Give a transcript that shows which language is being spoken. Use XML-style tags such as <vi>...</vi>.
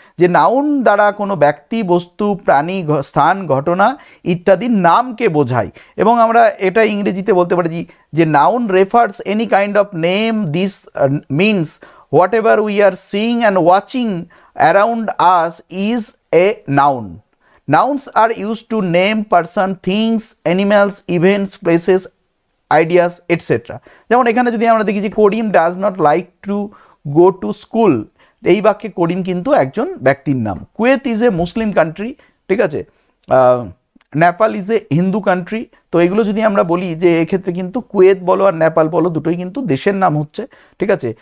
<bn>যে নাউন দ্বারা কোনো ব্যক্তি, বস্তু, প্রাণী, স্থান, ঘটনা ইত্যাদির নামকে বোঝায়। এবং আমরা এটা ইংরেজিতে বলতে পারি যে</bn> <en>Noun refers any kind of name, this means whatever we are seeing and watching around us is a noun. Nouns are used to name person, things, animals, events, places, ideas, etc.</en> <bn>যেমন এখানে যদি আমরা দেখি যে করিম</bn> <en>does not like to go to school,</en> <bn>এই বাক্যে করিম কিন্তু একজন ব্যক্তির নাম।</bn> <en>Kuwait is a Muslim country,</en> <bn>ঠিক আছে।</bn> <en>Nepal is a Hindu country.</en> <bn>তো এগুলো যদি আমরা বলি যে এক্ষেত্রে কিন্তু কুয়েত বলো আর নেপাল বলো দুটোই কিন্তু দেশের নাম হচ্ছে, ঠিক আছে।</bn>